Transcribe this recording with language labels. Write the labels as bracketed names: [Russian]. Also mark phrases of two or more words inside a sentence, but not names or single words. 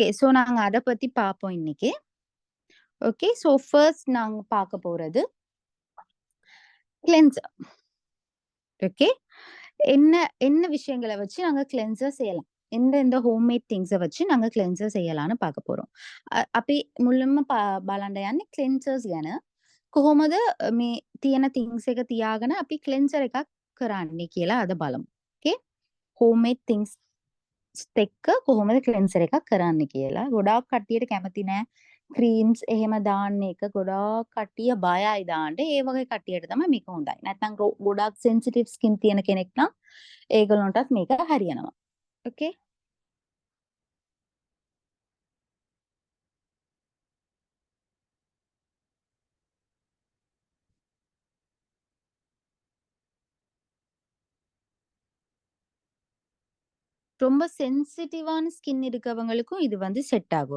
[Tamil] ஸோ நாங்க அத பத்தி பார்ப்போம் இன்னைக்கு. ஓகே. [English] So first [Tamil] நாங்க பார்க்க போறது கிளென்சர். ஓகே. என்ன என்ன விஷயங்கள வச்சு நாங்க கிளென்சர் செய்யலாம்? எந்த [English] homemade things [Tamil] வச்சு நாங்க கிளென்சர் செய்யலான்னு பார்க்க போறோம். [Sinhala] අපි මුලින්ම බලන්න යන්නේ ක්ලෙන්සර්ස් ගැන. කොහොමද මේ තියෙන තිංස් එක තියාගෙන අපි ක්ලෙන්සර් එකක් කරන්නේ කියලා අද බලමු. ඕකේ. [English] homemade things [Sinhala] එක්ක කොහොමද ක්ලෙන්සර් එකක් කරන්න කියලා. ගොඩාක් කට්ටියට කැමති නෑ ක්‍රීම්ස් එහෙම දාන්න එක. ගොඩාක් කට්ටිය බයයි දාන්න. ඒ වගේ කට්ටියට තමයි මේක හොඳයි. නැත්නම් ගොඩාක් [English] sensitive skin [Sinhala] තියෙන කෙනෙක් නම් ඒගොල්ලන්ටත් මේක හරියනවා. [Tamil] ஓகே. ரொம்ப [English] sensitiveஆன skin [Tamil] இருக்கவங்களுக்கும் இது வந்து செட் ஆகும்.